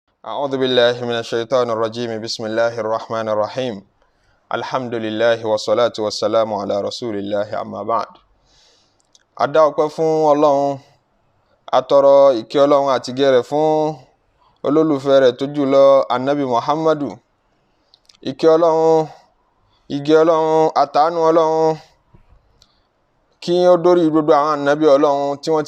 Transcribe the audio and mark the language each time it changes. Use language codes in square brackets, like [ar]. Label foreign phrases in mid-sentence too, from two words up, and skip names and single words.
[ar] أعوذ بالله من الشيطان الرجيم بسم الله الرحمن الرحيم الحمد لله والصلاة والسلام على رسول الله أما بعد. [yo] Adá ọpẹ́ fún Ọlọ́run, atọrọ ìkẹ́ Ọlọ́run àti gẹ̀rẹ̀ fún olólùfẹ́ rẹ̀ tó jùlọ Ànábì Muhammadu. Ìkẹ́ Ọlọ́run, ìgẹ́ Ọlọ́run, àtàánú Ọlọ́run kí ó dórí gbogbo àwọn ànábì Ọlọ́run tí wọ́n